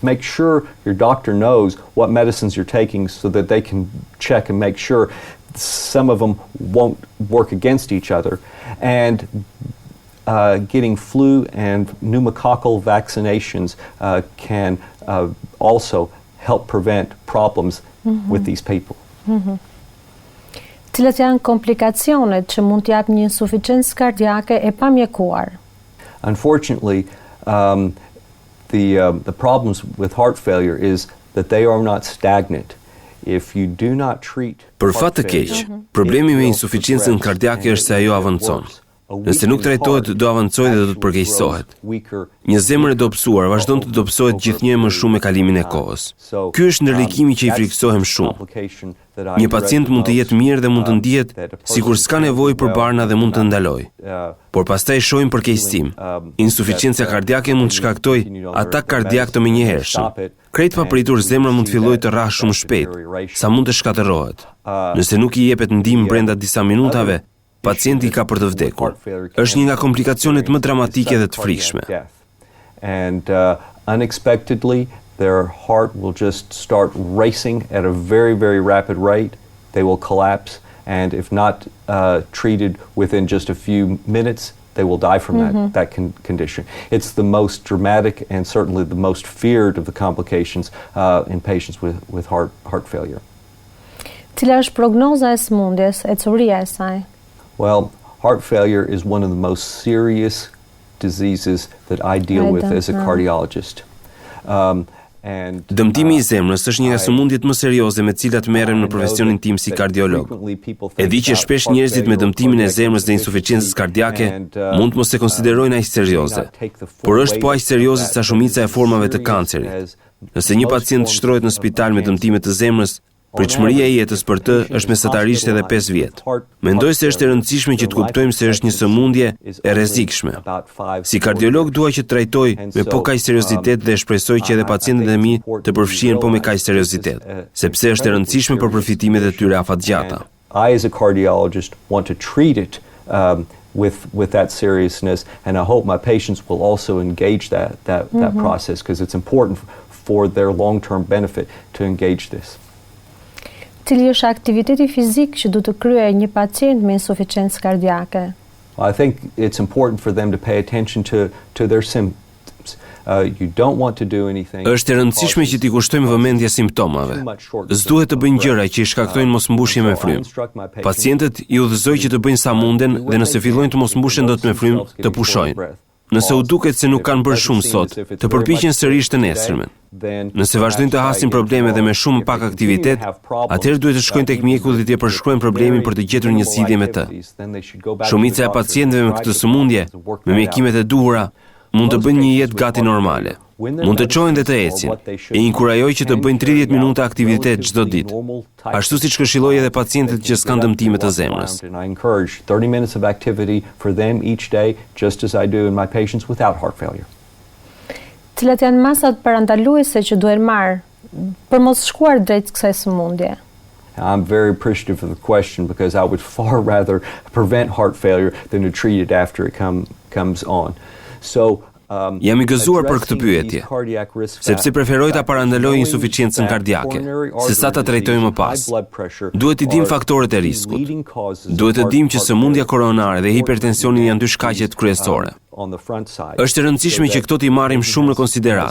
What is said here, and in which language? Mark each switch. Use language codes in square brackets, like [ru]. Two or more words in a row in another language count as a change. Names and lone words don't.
[en] Make sure your doctor knows what medicines you're taking so that they can check and make sure some of them won't work against each other. And getting flu and pneumococcal vaccinations can also help prevent problems with these people. [sq] Cilat janë komplikacionet që mund të japë një insufficiencë kardiake e pamjekuar? [en] Unfortunately, the problems with heart failure is that they are not stagnant. If you do not treat [sq] Për fat të keq, problemi me insuficiencën kardiake është se ajo avancon. Nëse nuk trajtohet, do avancojë dhe do të përkeqësohet. Një zemër e dobësuar vazhdon të dobësohet gjithnjë më shumë me kalimin e kohës. Ky është ndërlikimi që I frikësohem shumë. Një pacient mund të jetë mirë dhe mund të ndihet sikur s'ka nevojë për barna dhe mund të ndalojë. Por pastaj shohim përkeqësim. Insuficiencia kardiake mund të shkaktojë atak kardiak të menjëhershëm. Krejt papritur zemra mund të fillojë të rrahë shumë shpejt, sa mund të shkatërrohet. Nëse nuk I jepet ndihmë brenda disa minutave, pacienti ka për të vdekur. Është një nga komplikacionet më dramatike dhe të frikshme. [en] And unexpectedly, their heart will just start racing at a very, very rapid rate. They will collapse, and if not treated within just a few minutes, they will die from that condition. It's the most dramatic and certainly the most feared of the complications in patients with heart failure. [sq] Cila është prognoza e sëmundjes, e curia e saj? [en] Well, heart failure is one of the most serious diseases that I deal with as a cardiologist. [sq] Dëmtimi i zemrës është një nga sëmundjet më serioze me të cilat merrem në profesionin tim si kardiolog. E di që shpesh njerëzit me dëmtimin e zemrës dhe insufficiencës kardiake mund mos e konsiderojnë aq serioze, por është po aq serioze sa shumica e formave të kancerit. Nëse një pacient shtrohet në spital me dëmtime të zemrës, pritshmëria e jetës për të është mesatarisht edhe 5 vjet. Mendoj se është e rëndësishme që të kuptojmë se është një sëmundje e rrezikshme. Si kardiolog dua që të trajtoj me po kaq seriozitet dhe shpresoj që edhe pacientët e mi të përfshihen po me kaq seriozitet, sepse është e rëndësishme për përfitimet e tyre afatgjata. [en] I as a cardiologist want to treat it with that seriousness, and I hope my patients will also engage that process, because it's important for their long-term benefit to engage this. [sq] Cili është aktiviteti fizik që duhet të kryejë një pacient me insuficiencë kardiake? [en] I think it's important for them to pay attention to their symptoms. You don't want to do anything. [sq] Është e rëndësishme që t'i kushtojmë vëmendje simptomave. S'duhet të bëjnë gjëra që i shkaktojnë mosmbushje me frymë. Pacientët i udhëzoj që të bëjnë sa munden dhe nëse fillojnë të mosmbushen dot me frymë, të pushojnë. Nëse u duket se nuk kanë bërë shumë sot, të përpiqen sërish të nesërmen. Nëse vazhdojnë të hasin probleme dhe me shumë pak aktivitet, atëherë duhet të shkojnë tek mjeku dhe t'i përshkruajnë problemin për të gjetur një zgjidhje me të. Shumica e pacientëve me këtë sëmundje, me mjekimet e duhura, mund të bëjnë një jetë gati normale. Mund të çojnë dhe të ecin. E inkurajoj që të bëjnë 30 minuta aktivitet çdo ditë, ashtu siç këshilloj edhe pacientët që s'kan dëmtime të zemrës. [en] I encourage 30 minutes of activity for them each day, just as I do in my patients without heart failure. [sq] Cilat janë masat parandaluese që duhen marrë për mos shkuar drejt kësaj sëmundje? [en] I'm very appreciative of the question, because I would far rather prevent heart failure than to treat it after it comes on. So [sq] Jam i gëzuar për këtë pyetje, sepse preferoj ta parandaloj insuficiencën kardiake, se sa ta trajtoj më pas. Duhet i dim faktorët e riskut. Duhet të dim që sëmundja koronare dhe hipertensioni janë dy shkaqet kryesore. Është e rëndësishme që këto t'i marrim shumë në konsiderat.